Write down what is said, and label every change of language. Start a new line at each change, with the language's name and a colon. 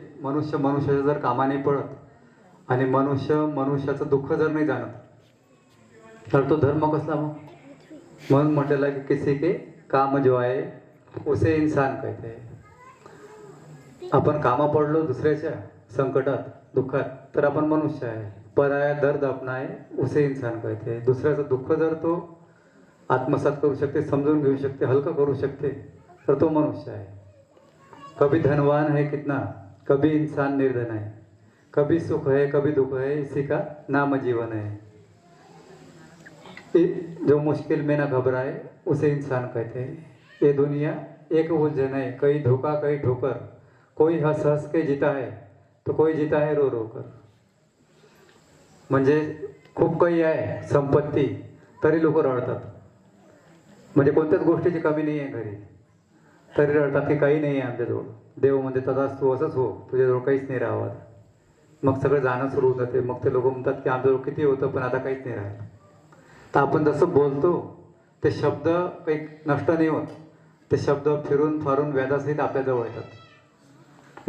Marathi: मनुष्य मनुष्याच्या जर कामा नाही पडत आणि मनुष्य मनुष्याचं दुःख जर नाही जाणत तर तो धर्म कसला मग. म्हणून म्हटलेलं आहे की
Hindi: किसी के काम जो आहे उसे इंसान कहते हैं.
Marathi: आपण कामा पडलो दुसऱ्याच्या संकटात दुःखात तर आपण मनुष्य आहे.
Hindi: पराया दर्द अपना है उसे इंसान कहते हैं.
Marathi: दुसऱ्याचं दुःख जर तो आत्मसात करू शकते, समजून घेऊ शकते, हलकं करू शकते तर तो मनुष्य आहे.
Hindi: कभी धनवान है कितना, कभी इंसान निर्धन है, कभी सुख है कभी दुख है, इसी का नाम जीवन है. जो मुश्किल में ना घबराए उसे इंसान कहते हैं. ये दुनिया एक उलझन है, कहीं धोखा कहीं ठोकर, कोई हंस हंस के जीता है तो कोई जीता है रो रो कर. म्हणजे
Marathi: खूप काही आहे संपत्ती, तरी लोक रडतात. म्हणजे कोणत्याच गोष्टीची कमी नाही आहे घरी, तरी रडतात की काही नाही आहे आमच्याजवळ. देव म्हणजे तसाच तू असंच हो, तुझ्याजवळ काहीच नाही राहावं. मग सगळं जाणं सुरू होतं ते. मग ते लोक म्हणतात की आमच्याजवळ किती होतं पण आता काहीच नाही राहिलं. तर आपण जसं बोलतो ते शब्द काही नष्ट नाही होत, ते शब्द फिरून फारून व्याजासहित आपल्याजवळ येतात.